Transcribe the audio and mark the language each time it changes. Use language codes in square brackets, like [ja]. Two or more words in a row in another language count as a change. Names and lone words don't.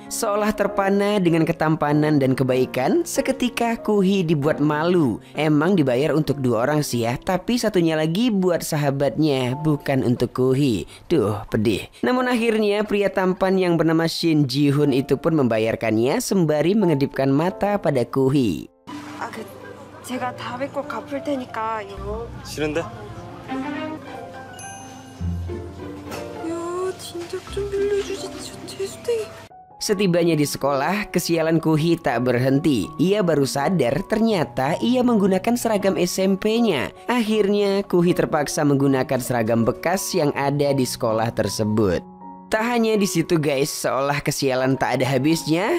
[id] Seolah terpana dengan ketampanan dan kebaikan, seketika Kuhi dibuat malu. Emang dibayar untuk 2 orang sih ya, tapi satunya lagi buat sahabatnya, bukan untuk Kuhi. Duh, pedih. Namun akhirnya pria tampan yang bernama Shin Ji-hoon itu pun membayarkannya sembari mengedipkan mata pada Kuhi. [ko] 제가 다 뵙고 갚을 테니까 이거. 싫은데? 야, 진작 좀 빌려주지. 재수탱이. [id] Setibanya di sekolah, kesialan Kuhi tak berhenti. Ia baru sadar ternyata ia menggunakan seragam SMP-nya. Akhirnya Kuhi terpaksa menggunakan seragam bekas yang ada di sekolah tersebut. Tak hanya di situ guys, seolah kesialan tak ada habisnya.